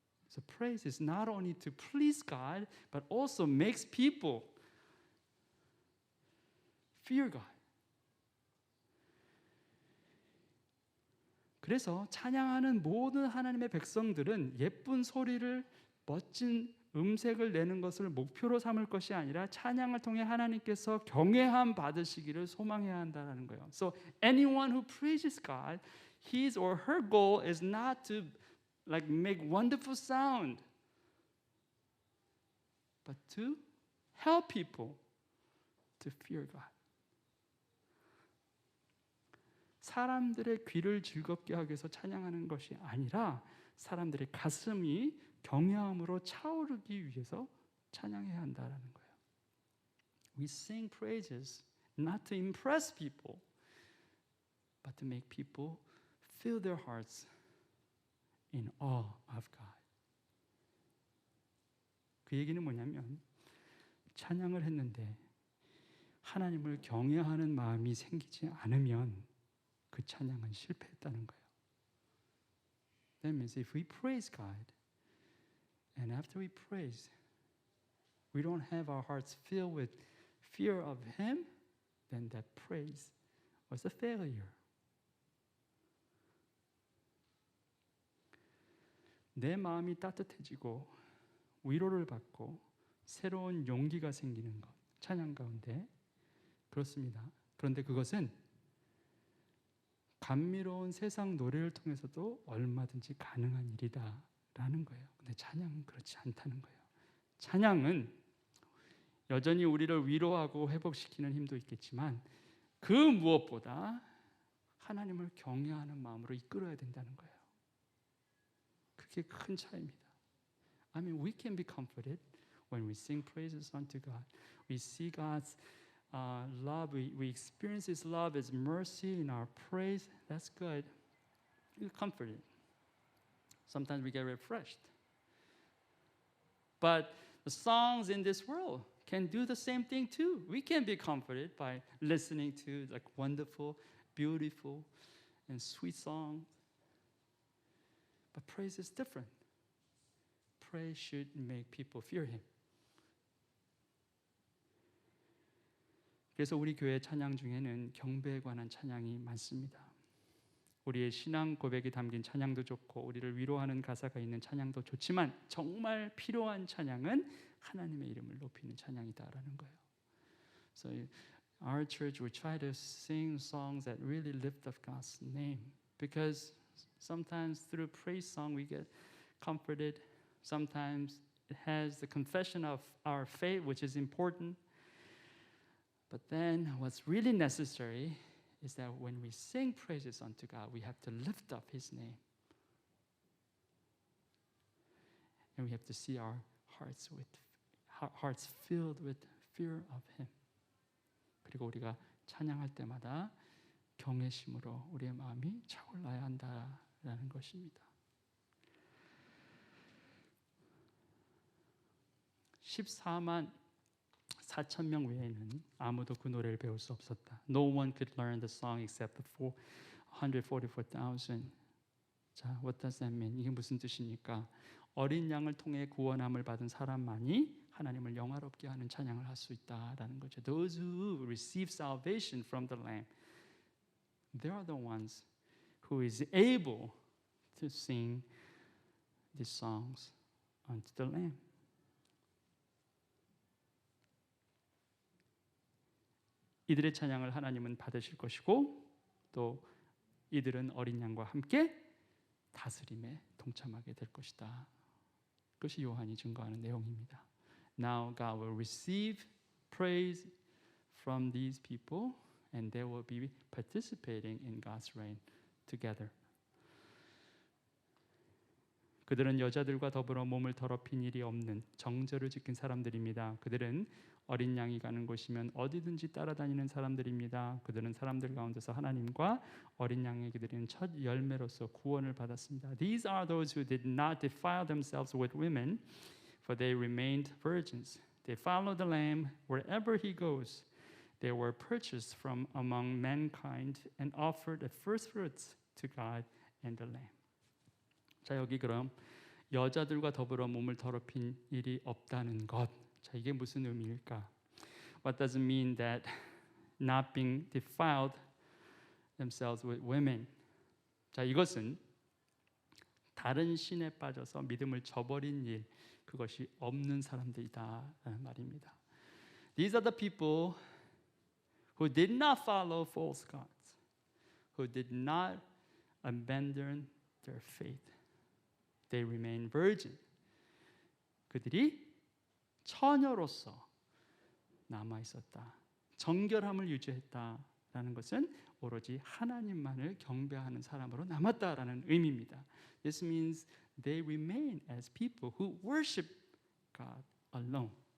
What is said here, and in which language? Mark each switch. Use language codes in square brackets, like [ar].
[en] So praise is not only to please God, but also makes people fear God. [ko] 그래서 찬양하는 모든 하나님의 백성들은 예쁜 소리를 멋진 음색을 내는 것을 목표로 삼을 것이 아니라 찬양을 통해 하나님께서 경외함 받으시기를 소망해야 한다는 거예요. [en] So anyone who praises God, his or her goal is not to like make wonderful sound, but to help people to fear God. [ko] 사람들의 귀를 즐겁게 하기 위해서 찬양하는 것이 아니라 사람들의 가슴이 경외함으로 차오르기 위해서 찬양해야 한다는 거예요. [en] We sing praises not to impress people, but to make people fill their hearts in awe of God. [ko] 그 얘기는 뭐냐면 찬양을 했는데 하나님을 경외하는 마음이 생기지 않으면 그 찬양은 실패했다는 거예요. [en] That means if we praise God and after we praise, we don't have our hearts filled with fear of Him, then that praise was a failure. [ko] 내 마음이 따뜻해지고 위로를 받고 새로운 용기가 생기는 것, 찬양 가운데 그렇습니다. 그런데 그것은 감미로운 세상 노래를 통해서도 얼마든지 가능한 일이다라는 거예요. 근데 찬양은 그렇지 않다는 거예요. 찬양은 여전히 우리를 위로하고 회복시키는 힘도 있겠지만 그 무엇보다 하나님을 경외하는 마음으로 이끌어야 된다는 거예요. 그게 큰 차이입니다. [en] I mean, we can be comforted. When we sing praises unto God, we see God's love. We experience His love, His mercy in our praise. That's good. We're comforted. Sometimes we get refreshed. But the songs in this world can do the same thing too. We can be comforted by listening to like wonderful, beautiful, and sweet songs. But praise is different. Praise should make people fear Him. [ko] 그래서 우리 교회 찬양 중에는 경배에 관한 찬양이 많습니다. 우리의 신앙 고백이 담긴 찬양도 좋고 우리를 위로하는 가사가 있는 찬양도 좋지만 정말 필요한 찬양은 하나님의 이름을 높이는 찬양이다라는 거예요. [en] So our church will try to sing songs that really lift up God's name because sometimes through praise song we get comforted. Sometimes it has the confession of our faith, which is important. But then what's really necessary is that when we sing praises unto God, we have to lift up His name. And we have to see our hearts filled with fear of Him. [ko] 그리고 우리가 찬양할 때마다 경외심으로 우리의 마음이 차올라야 한다라는 것입니다. 14만 4천 명 외에는 아무도 그 노래를 배울 수 없었다. [en] No one could learn the song except the 144,000. [ko] 자, [en] what does that mean? [ko] 이게 무슨 뜻입니까? 어린 양을 통해 구원함을 받은 사람만이 하나님을 영화롭게 하는 찬양을 할 수 있다라는 거죠. [en] Those who receive salvation from the Lamb, they are the ones who is able to sing these songs unto the Lamb. [ko] 이들의 찬양을 하나님은 받으실 것이고 또 이들은 어린 양과 함께 다스림에 동참하게 될 것이다. 그것이 요한이 증거하는 내용입니다. [en] Now God will receive praise from these people and they will be participating in God's reign together. [ko] 그들은 여자들과 더불어 몸을 더럽힌 일이 없는 정절을 지킨 사람들입니다. 그들은 어린 양이 가는 곳이면 어디든지 따라다니는 사람들입니다. 그들은 사람들 가운데서 하나님과 어린 양에게 드리는 첫 열매로서 구원을 받았습니다. [en] These are those who did not defile themselves with women, for they remained virgins. They followed the Lamb wherever He goes. They were purchased from among mankind and offered the first fruits to God and the Lamb. [ko] 자, 여기 그럼 여자들과 더불어 몸을 더럽힌 일이 없다는 것. 자, 이게 무슨 의미일까? [en] What does it mean that not being defiled themselves with women? [ko] 자, 이것은 다른 신에 빠져서 믿음을 저버린 일, 그것이 없는 사람들이다라는 말입니다. [en] These are the people who did not follow false gods, who did not abandon their faith. They remain virgin. [ko] 그들이 처녀로서 남아 있었다. 정결함을 유지했다라는 것은 오로지 하나님만을 경배하는 사람으로 남았다라는 의미입니다. [en] This means they remain as people who worship God alone.